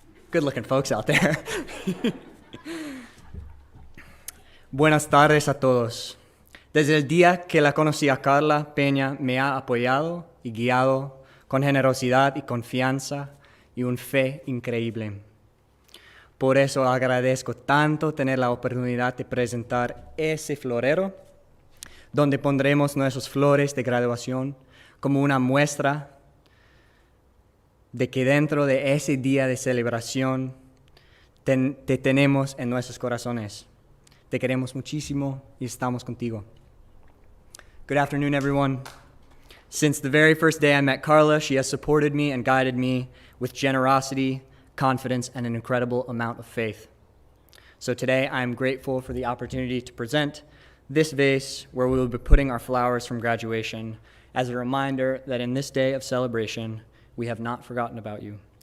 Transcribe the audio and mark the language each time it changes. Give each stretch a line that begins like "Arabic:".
English: Good-looking folks out there.
Spanish: Buenas tardes a todos. Desde el día que la conocí a Carla Peña me ha apoyado y guiado con generosidad y confianza y una fe increíble. Por eso agradezco tanto tener la oportunidad de presentar ese florero donde pondremos nuestras flores de graduación como una muestra de que dentro de ese día de celebración te tenemos en nuestros corazones. Te queremos muchísimo y estamos contigo.
English: Good afternoon, everyone. Since the very first day I met Carla, she has supported me and guided me with generosity, confidence, and an incredible amount of faith. So today I am grateful for the opportunity to present this vase where we will be putting our flowers from graduation as a reminder that in this day of celebration, we have not forgotten about you.